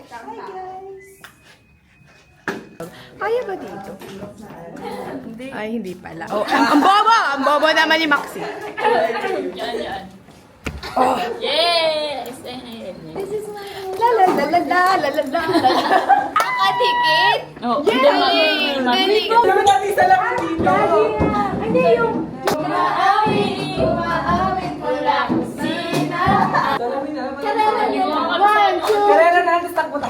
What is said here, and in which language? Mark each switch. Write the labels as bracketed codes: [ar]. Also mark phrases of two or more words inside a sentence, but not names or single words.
[tl] Kaya ba dito? Ay, hindi pala. Oh, ang bobo! Ang bobo naman ni Maxi. Yes! La la la la la la la la. Nakadikit? Oo. Yay! Galing! Naman natin isa lang dito. Hindi yung... Salamin na. [en] One, two, [tl] Karela na, tapos takbo na.